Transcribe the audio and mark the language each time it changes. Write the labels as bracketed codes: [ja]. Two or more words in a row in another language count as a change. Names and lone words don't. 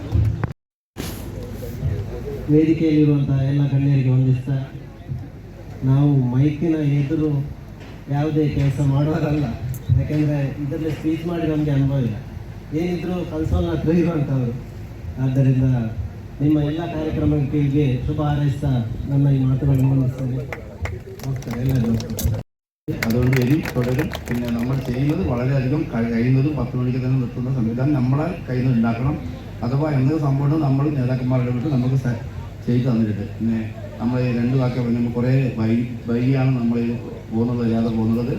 [kn] ವೇದಿಕೆಯಲ್ಲಿರುವಂತಹ ಎಲ್ಲ ಗಣ್ಯರಿಗೆ ವಂದಿಸ್ತಾ, ನಾವು ಮೈಕಿನ ಎದುರು ಯಾವುದೇ ಕೆಲಸ ಮಾಡೋರಲ್ಲ. ಯಾಕೆಂದರೆ ಇದರಲ್ಲಿ ಸ್ಪೀಚ್ ಮಾಡಿ ನಮಗೆ ಅನುಭವ ಇಲ್ಲ, ಏನಿದ್ರು ಕನ್ಸೋಲ್ ಹತ್ರ ಇರುವಂಥವ್ರು. ಆದ್ದರಿಂದ ನಿಮ್ಮ ಎಲ್ಲ ಕಾರ್ಯಕ್ರಮಗಳಿಗೆ ಶುಭ ಹಾರೈಸ್ತಾ ನನ್ನ [ml] ഈ മാറ്റുകളെ മുന്നിൽ നമസ്കാരം. എല്ലാവരും അതുകൊണ്ട് ഇനി തുടരും. പിന്നെ നമ്മൾ ചെയ്യുന്നത് വളരെയധികം കഴിയുന്നതും 10 മണിക്ക് തന്നെ നിർത്തുന്ന സംവിധാനം നമ്മളെ കയ്യിൽ നിന്ന് ഉണ്ടാക്കണം. അഥവാ എന്ത് സംഭവം നമ്മൾ നേതാക്കന്മാരുടെ വിട്ട് നമുക്ക് ചെയ്തു തന്നിട്ടുണ്ട്. പിന്നെ നമ്മൾ 2 വാക്ക നമ്മൾ കുറേ വൈകിയാണ് നമ്മൾ പോകുന്നത്, യാത്ര പോകുന്നത്.